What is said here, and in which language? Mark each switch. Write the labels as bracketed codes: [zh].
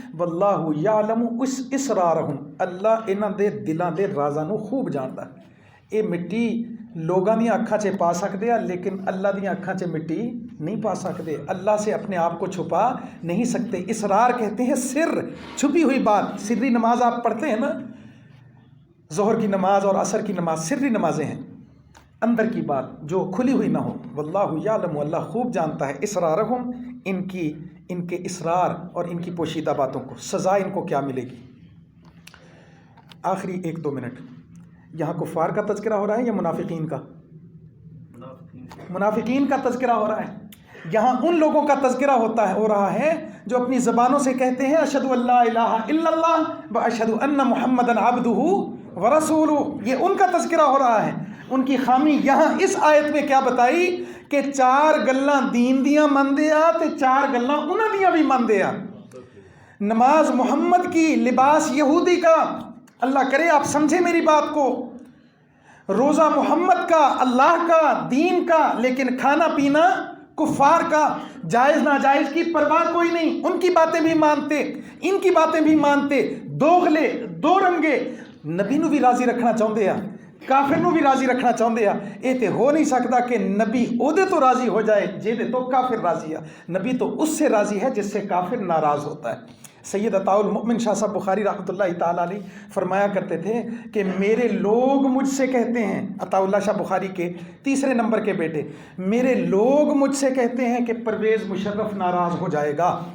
[ar] واللہ یعلم اسرارہم، [pa] اللہ انہاں دے دلاں دے رازاں نو خوب جاندا. اے مٹی لوگاں دیاں اکھاں چے پا سکدے آ، لیکن اللہ دیاں اکھاں چے مٹی نہیں پا سکتے. [ur] اللہ سے اپنے آپ کو چھپا نہیں سکتے. اسرار کہتے ہیں سر، چھپی ہوئی بات. سری نماز آپ پڑھتے ہیں نا، ظہر کی نماز اور عصر کی نماز سری نمازیں ہیں، اندر کی بات جو کھلی ہوئی نہ ہو. واللہ یعلم، اللہ خوب جانتا ہے. اسرارہم، ان کے اسرار اور ان کی پوشیدہ باتوں کو، سزا ان کو کیا ملے گی. آخری 1-2 منٹ، یہاں کفار کا تذکرہ ہو رہا ہے یا منافقین کا؟ منافقین کا تذکرہ ہو رہا ہے. یہاں ان لوگوں کا تذکرہ ہو رہا ہے جو اپنی زبانوں سے کہتے ہیں [ar] اشہد ان لا الہ الا اللہ و اشہد ان محمدًا عبدہ ورسولہ. [ur] یہ ان کا تذکرہ ہو رہا ہے. ان کی خامی یہاں اس آیت میں کیا بتائی کہ [pa] 4 گلاں دین دیاں مندے آ تے 4 گلاں انہاں دیاں بھی مندے آ. [ur] نماز محمد کی، لباس یہودی کا، اللہ کرے آپ سمجھیں میری بات کو، روزہ محمد کا، اللہ کا، دین کا، لیکن کھانا پینا کفار کا، جائز ناجائز کی پرواہ کوئی نہیں. ان کی باتیں بھی مانتے، ان کی باتیں بھی مانتے. دوغلے، دو رنگے. نبی نو بھی راضی رکھنا چاہتے ہیں، کافر نو بھی راضی رکھنا چاہتے ہیں. یہ تو ہو نہیں سکتا کہ [pa] نبی او دے تو راضی ہو جائے جے دے تو کافر راضی ہے. [ur] نبی تو اس سے راضی ہے جس سے کافر ناراض ہوتا ہے. سید عطاء المؤمن شاہ صاحب بخاری رحمۃ اللہ تعالیٰ علیہ فرمایا کرتے تھے کہ میرے لوگ مجھ سے کہتے ہیں، عطاء اللہ شاہ بخاری کے 3 نمبر کے بیٹے، میرے لوگ مجھ سے کہتے ہیں کہ پرویز مشرف ناراض ہو جائے گا.